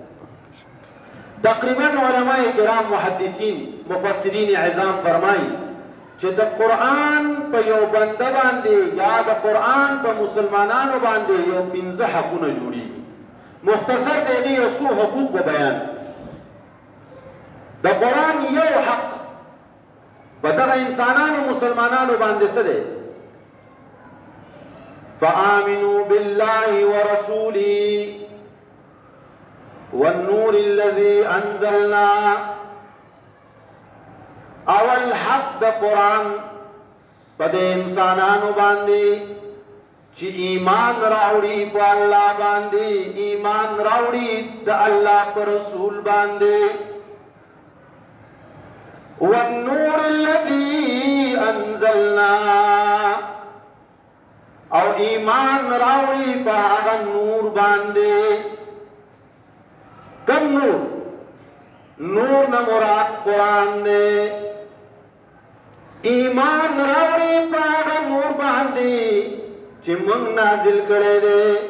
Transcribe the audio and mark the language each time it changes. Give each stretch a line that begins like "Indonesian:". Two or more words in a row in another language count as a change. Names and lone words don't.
Pashto: تقریبا علماء کرام محدثین مفسرین عظام فرمایي چې د قرآن په یو بنده باندې یا د قرآن په مسلمانانو باندې یو 15 حقونه جوړېږي. مختصر د هغې یو څو حقوق به بیان. د قرآن یو حق په دغه انسانانو مسلمانانو باندې څه دی؟
Arabic: فآمنوا بالله ورسوله والنور الذي انزلنا.
Pashto: اول حق د قرآن په دې انسانانو باندې چې ایمان راوړي په الله باندې ایمان راوړي د الله پر رسول باندې.
Arabic: والنور الذي انزلنا
Pashto: او ایمان راوړي په هغه نور باندې. کم نور؟ نور نه مراد قرآن دی. ایمان راوړي په هغه نور باندې چې موږ نازل کړی دی.